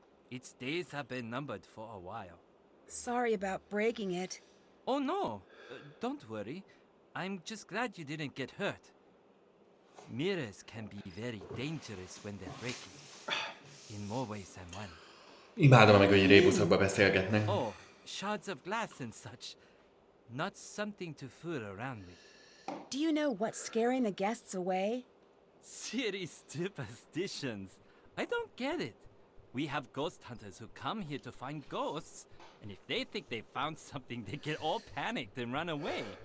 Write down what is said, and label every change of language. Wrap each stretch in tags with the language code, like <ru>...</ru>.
<en>Its days have been numbered for a while. Sorry about breaking it. Oh no, don't worry. I'm just glad you didn't get hurt. Mirrors can be very dangerous when they're breaking, in more ways than one.</en> <hu>Imádom, amikor így rébuszokba beszélgetnek.</hu> <en>Oh, shards of glass and such. Not something to fool around with. Do you know what's scaring the guests away? City superstitions. I don't get it. We have ghost hunters who come here to find ghosts, and if they think they found something, they get all panicked and run away.</en>